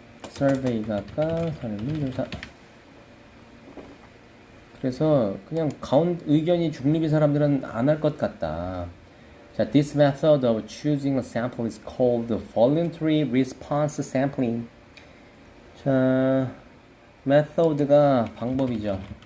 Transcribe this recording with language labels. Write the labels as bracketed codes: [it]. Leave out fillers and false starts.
[ko] 서베이가 아까 설문조사. 그래서 그냥 의견이 중립인 사람들은 안 할 것 같다. [en] 자, this method of choosing a sample is called voluntary response sampling. [ko] 자, method가 방법이죠.